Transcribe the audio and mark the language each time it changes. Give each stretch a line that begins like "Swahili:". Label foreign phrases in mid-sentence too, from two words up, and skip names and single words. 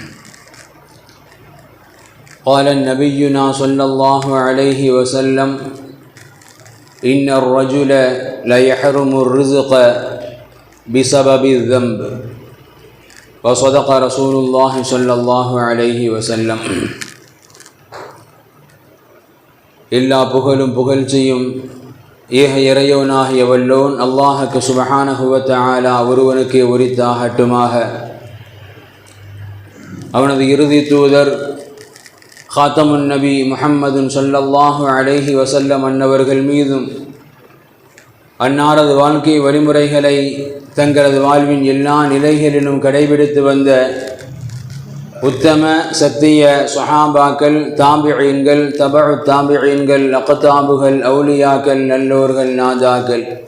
Arabic: قال نبينا صلى الله عليه وسلم: إن الرجل ليحرم الرزق بسبب الذنب. وصدق رسول الله صلى الله عليه وسلم.
Tamil: எல்லா புகழும் புகழ்ச்சியும் ஏக இறையோனாகிய வல்லோன் அல்லாஹுக்கு
Arabic: سبحانه وتعالى
Tamil: ஒருவனுக்கு உரித்தாகட்டுமாக. அவனது இறுதி தூதர் காத்தமுன் நபி முஹம்மதுன்
Arabic: صلى الله عليه وسلم
Tamil: அன்னவர்கள் மீதும் அன்னாரது வாழ்க்கை வழிமுறைகளை தங்களது வாழ்வின் எல்லா நிலைகளிலும் கடைபிடித்து வந்த உத்தம சத்திய ஸஹாபாக்கள், தாபிஈன்கள், தபஉ தாபிஈன்கள், அக்தாபுகள், அவுலியாக்கள், நல்லோர்கள், நாதாக்கள்,